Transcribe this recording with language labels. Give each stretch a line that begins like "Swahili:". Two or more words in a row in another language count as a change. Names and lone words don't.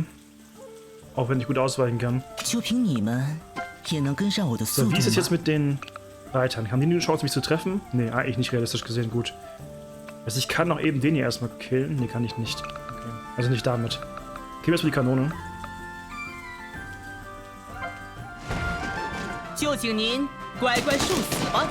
German: Auch wenn ich gut ausweichen kann.
Chinese: 就凭你们也能跟上我的速
German: So,
Chinese: 度
German: wie ist es
Chinese: 吗？
German: jetzt mit den Reitern? Haben die eine Chance, mich zu treffen? Nee, eigentlich nicht realistisch gesehen gut. Also ich kann noch eben den hier erstmal killen. Nee, kann ich nicht. Okay. Also nicht damit. Killen wir erstmal die Kanone.
Chinese: 就请您乖乖受死吧。